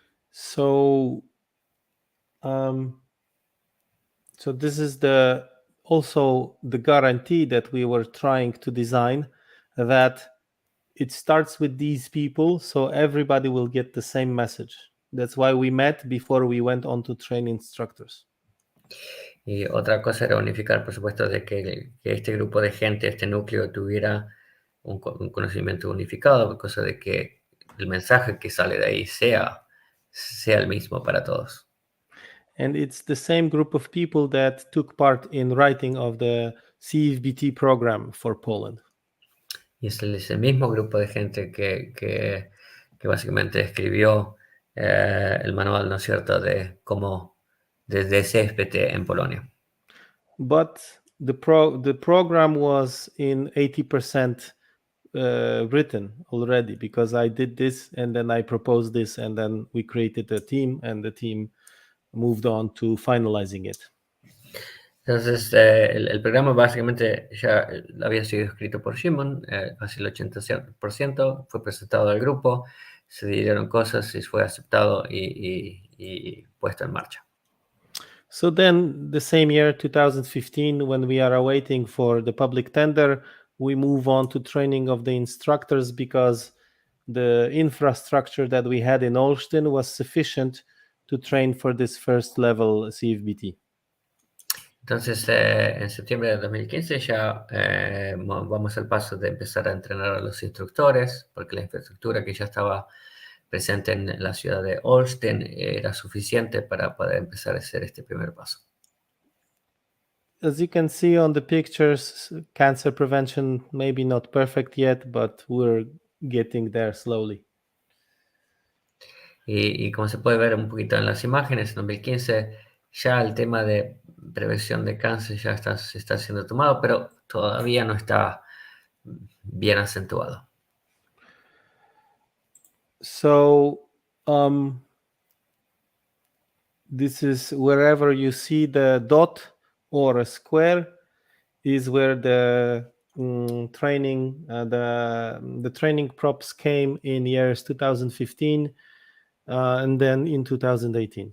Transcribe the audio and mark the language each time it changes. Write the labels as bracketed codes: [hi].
[en] So this is also the guarantee that we were trying to design, that it starts with these people, so everybody will get the same message. That's why we met before we went on to train instructors. [es] Y otra cosa era unificar, por supuesto, de que este grupo de gente, este núcleo, tuviera un conocimiento unificado, cosa de que el mensaje que sale de ahí sea el mismo para todos. [en] And it's the same group of people that took part in writing of the CFBT program for Poland. [es] Y es el mismo grupo de gente que básicamente escribió el manual, ¿no es cierto?, de cómo desde CFBT en Polonia. [en] But the program was in 80% written already, because I did this and then I proposed this and then we created a team and the team moved on to finalizing it. [es] Entonces, el programa básicamente ya había sido escrito por Szymon, casi el 80%, fue presentado al grupo, se dieron cosas y fue aceptado y puesto en marcha. [en] So then the same year, 2015, when we are awaiting for the public tender, we move on to training of the instructors, because the infrastructure that we had in Olsztyn was sufficient to train for this first level CFBT. [es] Entonces, en septiembre de 2015 ya vamos al paso de empezar a entrenar a los instructores, porque la infraestructura que ya estaba presente en la ciudad de Olsztyn era suficiente para poder empezar a hacer este primer paso. [en] As you can see on the pictures, cancer prevention maybe not perfect yet, but we're getting there slowly. [es] Y como se puede ver un poquito en las imágenes, en 2015 ya el tema de prevención de cáncer ya se está siendo tomado, pero todavía no está bien acentuado. [en] So this is wherever you see the dot or a square is where the training, the training props came in years 2015 and then in 2018.